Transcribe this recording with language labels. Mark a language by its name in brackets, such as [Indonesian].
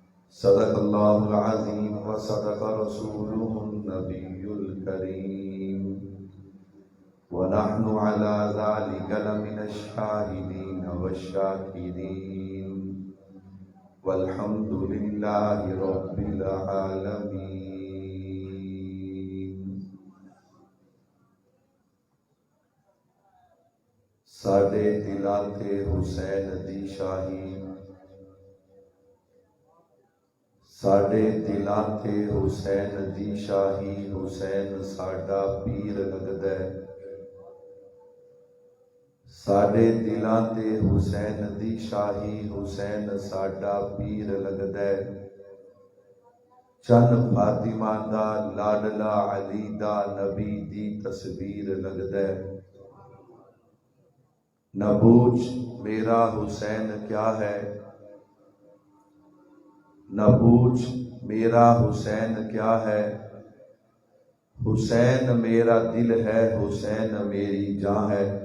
[Arabic] صدق الله العظيم وصدق رسوله النبي الكريم ونحن على ذلك لمن الشاهدين والشاكرين والحمد لله رب العالمين. [Punjabi] ساڈے دلاں تے حسین دی شاہی، ساڈے دلاں تے حسین دی شاہی، حسین ساڈا پیر لگدا ہے. ساڈے دلاں تے حسین دی شاہی، حسین ساڈا پیر لگدا ہے. چن فاطمہ دا لاڈلا علی دا نبی دی تصویر لگدا ہے. [Urdu] نہ پوچھ میرا حسین کیا ہے، نہ پوچھ میرا حسین کیا ہے. حسین میرا دل ہے، حسین میری جاں ہے.